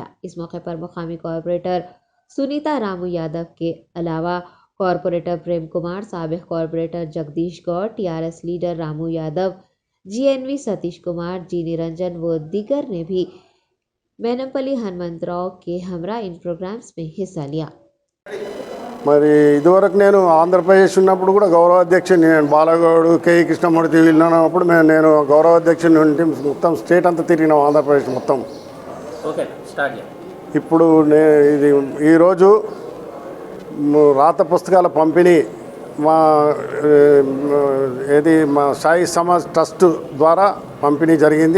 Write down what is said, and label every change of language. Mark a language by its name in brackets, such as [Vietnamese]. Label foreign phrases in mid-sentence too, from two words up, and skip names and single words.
[Urdu] اس موقع پر مقامی کارپوریٹر سنیتا رامو یادو کے علاوہ کارپوریٹر پریم کمار، سابق کارپوریٹر جگدیش گوڑ، TRS لیڈر رامو یادو، GNV ستیش کمار، جی نرنجن و دیگر نے بھی مینم پلی ہنمنت راؤ کے ہمراہ ان پروگرامز میں حصہ لیا۔ [Telugu] మరి ఇదివరకు నేను ఆంధ్రప్రదేశ్ ఉన్నప్పుడు కూడా గౌరవాధ్యక్షుడు నేను బాలగౌడు కేఈ కృష్ణమూర్తి వీళ్ళు ఉన్నప్పుడు నేను గౌరవాధ్యక్షుడు నుండి మొత్తం స్టేట్ అంతా తిరిగినాం ఆంధ్రప్రదేశ్ మొత్తం। [English] okay start [Telugu] ఇప్పుడు ఇది ఈరోజు రాత పుస్తకాల పంపిణీ మా సాయి సమాజ్ ట్రస్ట్ ద్వారా పంపిణీ జరిగింది।